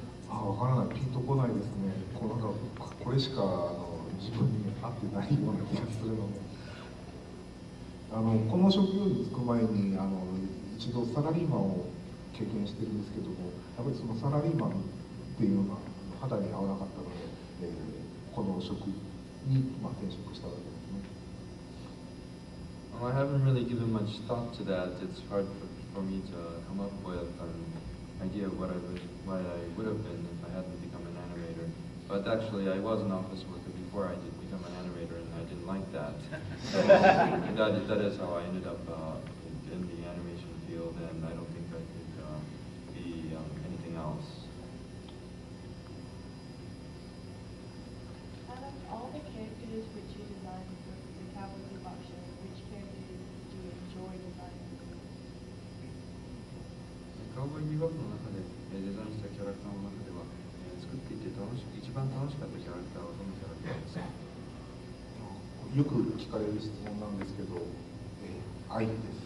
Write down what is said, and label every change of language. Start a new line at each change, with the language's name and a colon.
Japanese: わからない、ピンとこないですね。これしか自分に合ってないような気がするので、この職業に就く前に一度サラリーマンを経験してるんですけども、やっぱりそのサラリーマンっていうのが肌に合わなかったので、この職に、転職したわけですね。
English: I haven't really given much thought to that. It's hard for me to come up with an idea of what I would have been if I hadn't become an animator. But actually, I was an office worker before I did become an animator, and I didn't like that. So that is how I ended up in the animation field, and I don't think I could be anything else. Out of all the characters which you designed for the Cowboy Bebop show, which characters do you enjoy designing?
Japanese: カウボーイビバップの中でデザインしたキャラクターの中では、作っていて一番楽しかったキャラクターはどのキャラクターですか？よく聞かれる質問なんですけど、愛です。